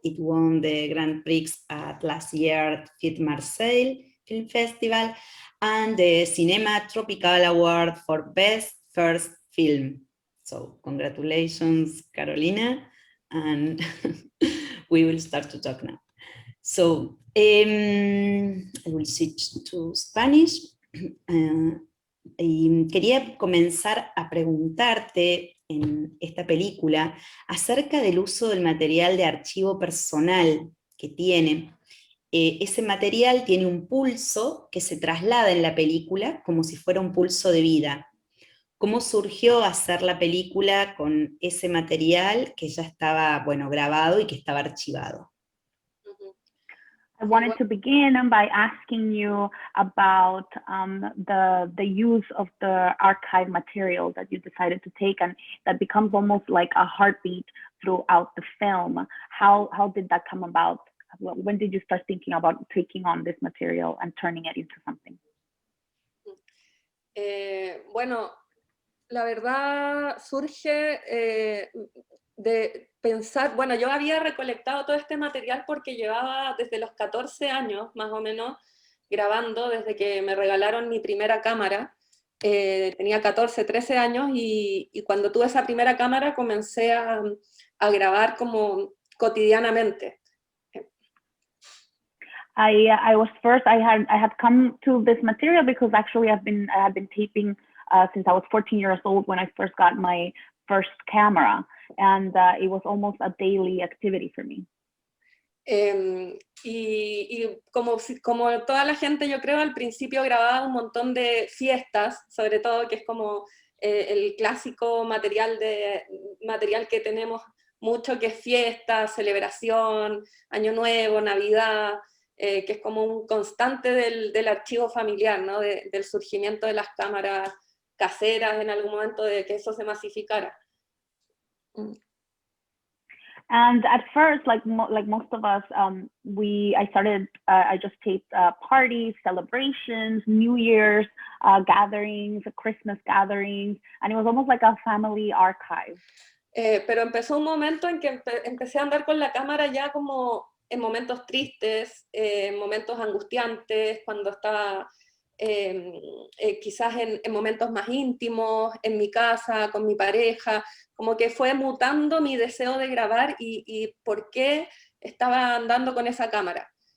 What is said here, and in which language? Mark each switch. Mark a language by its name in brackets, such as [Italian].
[English] It won the Grand Prix at last year's FIT Marseille Film Festival and the Cinema Tropical Award for Best First Film. So congratulations, Carolina, and we will start to talk now. So I will switch to Spanish. [Spanish] Y quería comenzar a preguntarte en esta película acerca del uso del material de archivo personal que tiene. Ese material tiene un pulso que se traslada en la película como si fuera un pulso de vida. ¿Cómo surgió hacer la película con ese material que ya estaba, bueno, grabado y que estaba archivado? [English] I wanted to begin by asking you about the use of the archive material that you decided to take and that becomes almost like a heartbeat throughout the film. How did that come about? When did you start thinking about taking on this material and turning it into something? [Spanish] Bueno, la verdad surge de pensar, bueno, yo había recolectado todo este material porque llevaba desde los 14 años, más o menos, grabando desde que me regalaron mi primera cámara. Tenía 14, 13 años y cuando tuve esa primera cámara comencé a grabar como cotidianamente. [English] I had come to this material because actually I had been taping since I was 14 years old when I first got my first camera, and it was almost a daily activity for me. [Spanish] Y como toda la gente, yo creo, al principio grababa un montón de fiestas, sobre todo, que es como el clásico material que tenemos mucho, que es fiesta, celebración, Año Nuevo, Navidad, que es como un constante del archivo familiar, ¿no? Del surgimiento de las cámaras caseras en algún momento, de que eso se masificara. [English] And at first, like most of us, I just taped parties, celebrations, New Year's gatherings, Christmas gatherings, and it was almost like a family archive. [Spanish] Pero empezó un momento en que empecé a andar con la cámara ya como en momentos tristes, en momentos angustiantes, cuando estaba quizás en momentos más íntimos, en mi casa, con mi pareja, como que fue mutando mi deseo de grabar y por qué estaba andando con esa cámara.